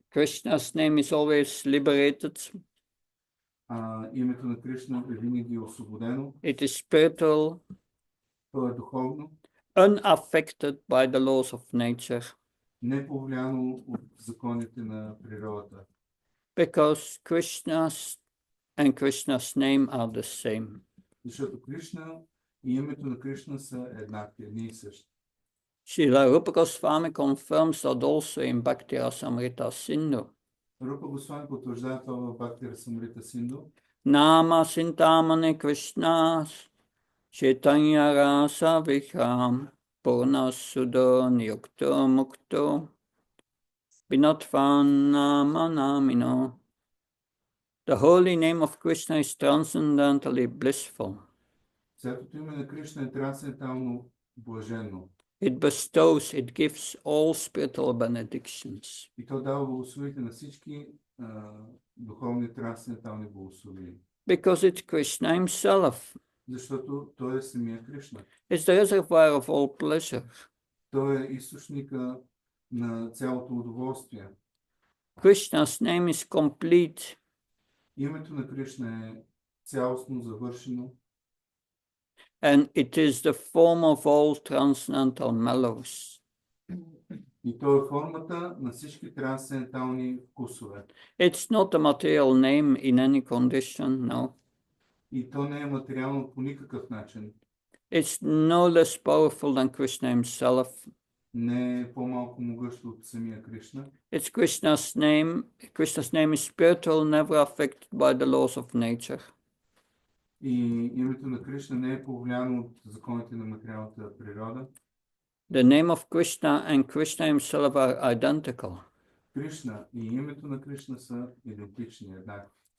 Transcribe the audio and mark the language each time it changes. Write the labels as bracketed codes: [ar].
[en] Krishna's name is always liberated. [bg] Името на Кришна е винаги освободено. [en] It is spiritual. [bg] То е духовно. [en] Unaffected by the laws of nature. [bg] Не повлияно от законите на природата. [en] Because Krishna's and Krishna's name are the same. [bg] Защото Кришна и името на Кришна са еднакви, едни и същи. [en] Srila Rupa Goswami confirms that also in Bhakti Rasamrita Sindhu. [bg] Рупа Госвами потвърждава това в Бхакти Расамрита Синду. [sa] Nama Sintamani Krishnas Chaitanya Rasa Vikham Purna Sudha Niyukta Mukta Vinatvan Nama Namino. [en] The holy name of Krishna is transcendentally blissful. [bg] Святото име на Кришна е трансцендентално блажено. [en] It bestows, it gives all spiritual benedictions. [bg] И то дава благословите на всички духовни трансцендентални благословения. [en] Because it's Krishna himself. [bg] Защото той е самия Кришна. [en] It's the reservoir of all pleasure. [bg] Той е източника на цялото удоволствие. [en] Krishna's name is complete. [bg] Името на Кришна е цялостно завършено. [en] And it is the form of all transcendental mellows. [bg] И то е формата на всички трансцендентални вкусове. [en] It's not a material name in any condition, no. [bg] И то не е материално по никакъв начин. [en] It's no less powerful than Krishna himself. [bg] Не е по-малко могъщо от самия Кришна. [en] It's Krishna's name. Krishna's name is spiritual, never affected by the laws of nature. [bg] И името на Кришна не е повлияно от законите на материалната природа. [en] The name of Krishna and Krishna himself are identical. [bg] Кришна и името на Кришна са идентични, еднакви.